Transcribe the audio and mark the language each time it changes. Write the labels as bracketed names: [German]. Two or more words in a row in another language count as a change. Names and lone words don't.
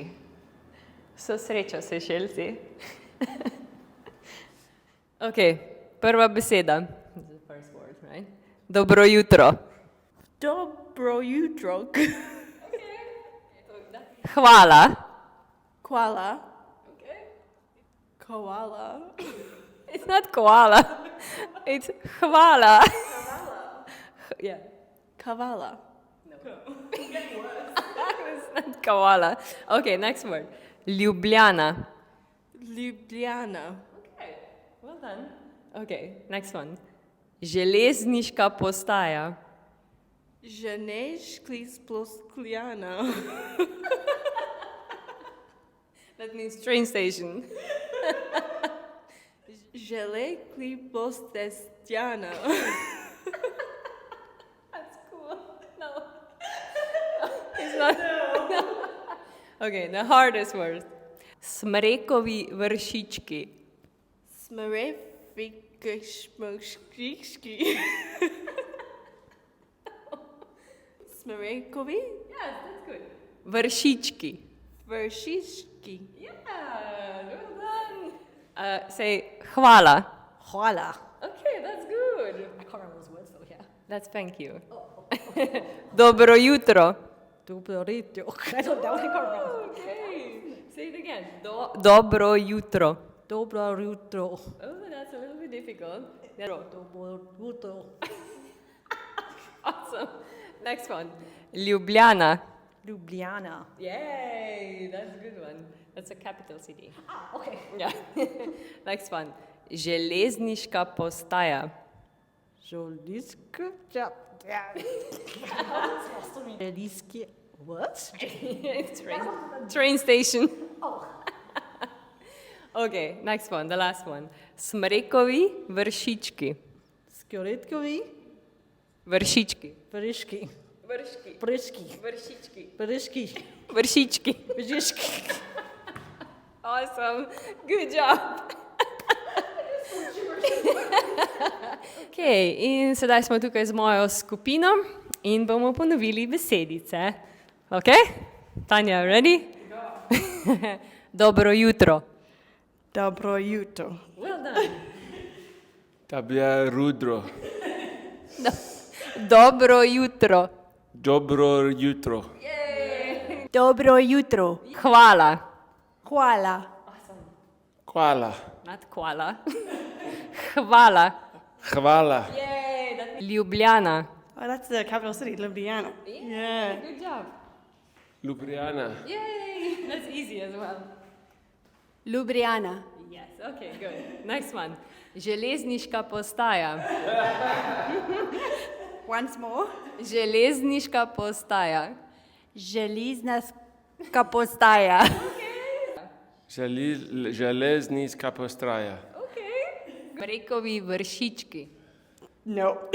[Slovenian] Vso srečo, Sejšelci. Ok, prva beseda. Dobro jutro. Dobro jutro. Hvala. Hvala. [English] Koala. It's not koala. It's hvala. Yeah. Kavala. No. It's not koala. Okay, next word. Ljubljana. Ljubljana. Okay, well done. Okay, next one. [Slovenian] Železniška postaja. Ženeški sploskljana. [English] That means train station. Želekli postestjana. That's cool. No. It's not. No. Okay, the hardest word. [Slovenian] Smrekovi vršički. Smerefikšmoškiški. Smerekovi? [English] Yes, that's good. Vršički. [Slovenian] Vršiški. [English] Yeah, well done. Say hvala. [Slovenian] Hvala. [English] Okay, that's good. I can't remember those words though, yeah. That's thank you. [Slovenian] Dobro jutro. Dobro jutro. [English] I don't know, I can't remember. Okay, say it again. [Slovenian] Dobro jutro. Dobro jutro. [English] Oh, that's a little bit difficult. [Slovenian] Dobro jutro. [English] Awesome. Next one. Ljubljana. Ljubljana. Yay, that's a good one. That's a capital city. Ah, okay. Yeah. Next one. [Slovenian] Železniška postaja. Železniška. Železniški. [English] What? It's train station. Oh. Okay, next one, the last one. [Slovenian] Smrekovi vršički. Skjoretkovi. Vršički. Vrški. Vrški. Vrški. Vršički. Vrški. Vršički. Vršički. [English] Awesome. Good job. [Slovenian] Okay, in sedaj smo tukaj z mojo skupino in bomo ponovili besedice. [English] Okay? Tania, ready? [Slovenian] Dobro jutro. Dobro jutro. [English] Well done. Tabja rudro. [Slovenian] Dobro jutro. Dobro jutro. [English] Yay. [Slovenian] Dobro jutro. Hvala. Hvala. Hvala. [English] Not koala. Hvala. [Slovenian] Hvala. [English] Yay. Ljubljana. Oh, that's the capital city, Ljubljana. Yeah. Good job. Ljubljana. Yay. That's easy as well. Ljubljana. Yes, okay, good. Next one. [Slovenian] Železniška postaja. [English] Once more. [Slovenian] Železniška postaja. Železniška postaja. Železniška postaja. Okay. Smrekovi vršički.